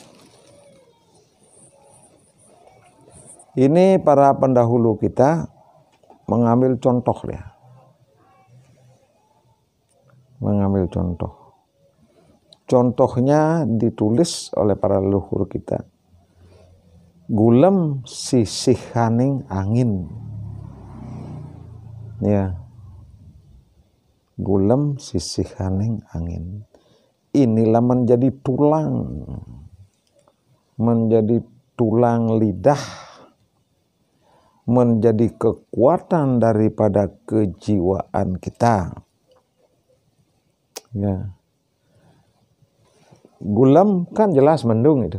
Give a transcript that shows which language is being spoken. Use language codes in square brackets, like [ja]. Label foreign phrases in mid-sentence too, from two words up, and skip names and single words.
[id] Ini para pendahulu kita mengambil contoh, ya. Mengambil contoh. Contohnya ditulis oleh para leluhur kita. [ban] Gulem sisihaning angin. [id] Ya. [ban] Gulem sisihaning angin. [id] Inilah menjadi tulang lidah, menjadi kekuatan daripada kejiwaan kita. Ya. Gulem kan jelas mendung itu.